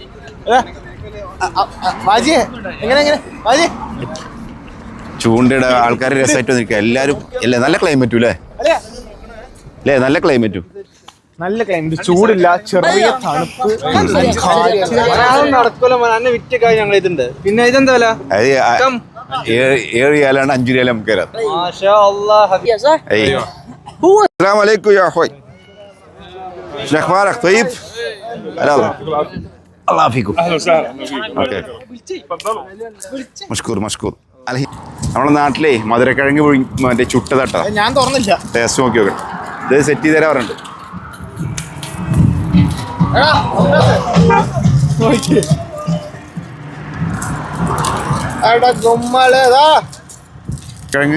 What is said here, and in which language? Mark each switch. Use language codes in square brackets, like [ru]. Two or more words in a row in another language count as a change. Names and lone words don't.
[ml] ചൂണ്ടയിടുക, ആൾക്കാർ രസമായിട്ട് വന്നിരിക്കുക എല്ലാവരും. അല്ലേ നല്ല ക്ലൈമറ്റും അല്ലേ? അല്ലേ നല്ല ക്ലൈമറ്റും. നല്ല ക്ലൈമറ്റ്, ചൂടില്ല, ചെറിയ തണുപ്പ്. നടക്കൂല എന്നെ വിറ്റ കാര്യം ഞങ്ങൾ ഇതുണ്ട്. പിന്നെ ഇതെന്താ വില? 7 റിയാലാണ് 5 റിയാൽ നമുക്ക് തരാം. [ar] السلام عليكم يا اخوي. شو اخبارك؟ طيب؟ هلا الله فيكم. اهلا وسهلا. اوكي مشكور مشكور. [ml] നമ്മുടെ നാട്ടിലെ മധുരക്കിഴങ്ങ് മറ്റേ ചുട്ടതാട്ടോ. ഞാൻ തുറന്നില്ല. ടേസ്റ്റ് നോക്കി നോക്കണം. ഇത് സെറ്റ് ചെയ്ത് തരാൻ പറഞ്ഞിട്ട്. കിഴങ്ങ്